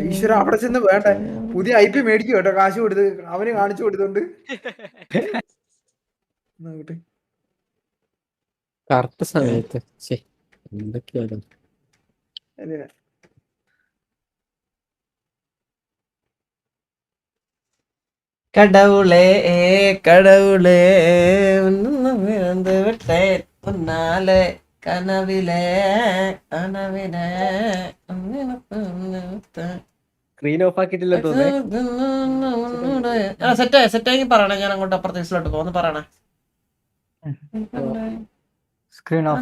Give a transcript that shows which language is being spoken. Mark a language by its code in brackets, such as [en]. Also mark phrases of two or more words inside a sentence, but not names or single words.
[ml] ഈശ്വര അവിടെ ചെന്ന് വേണ്ട പുതിയ IP മേടിക്കും കേട്ടോ, കാശ് കൊടുത്ത് അവന് കാണിച്ചു കൊടുത്തോണ്ട്. കറക്റ്റ് സമയത്ത് എന്തൊക്കെയായിരുന്നു [ta] கடவுளே கடவுளே விழுந்து விட்டேன் உன்னாலே [ml] കനവിലെ കനവിലെ സ്ക്രീൻ ഓഫ് ആക്കിയിട്ടില്ല സെറ്റായി പറയണേ. ഞാൻ അങ്ങോട്ട് അപ്പുറത്തെ ദിവസത്തിലോട്ട് പോകുന്നു പറയണേ. സ്ക്രീൻ ഓഫ്